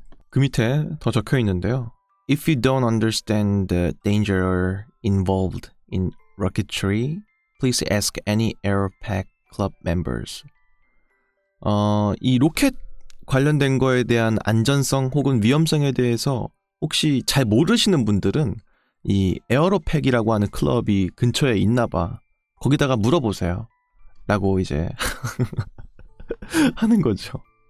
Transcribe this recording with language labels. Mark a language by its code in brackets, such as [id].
[ko] 그 밑에 더 적혀 있는데요. [en] If you don't understand the danger involved in rocketry, please ask any Aeropack Club members. [ko] 이 로켓 관련된 거에 대한 안전성 혹은 위험성에 대해서 혹시 잘 모르시는 분들은 이 에어로팩이라고 하는 클럽이 근처에 있나 봐. 거기다가 물어보세요. 라고 이제 하는 거죠.